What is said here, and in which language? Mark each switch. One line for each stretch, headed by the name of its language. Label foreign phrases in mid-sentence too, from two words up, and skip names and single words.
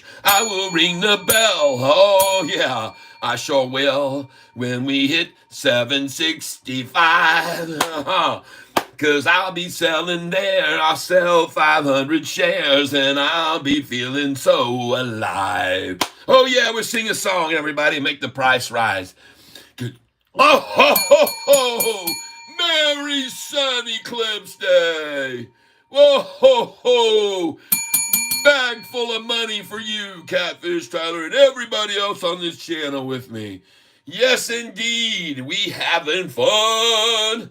English: I will ring the bell, oh yeah, I sure will, when we hit 765. Cause I'll be selling there, I'll sell 500 shares, and I'll be feeling so alive. Oh yeah, we're singing a song, everybody, make the price rise. Oh ho ho ho! Merry Sun Eclipse Day! Whoa ho ho! Bag full of money for you, Catfish Tyler, and everybody else on this channel with me. Yes, indeed, we having fun.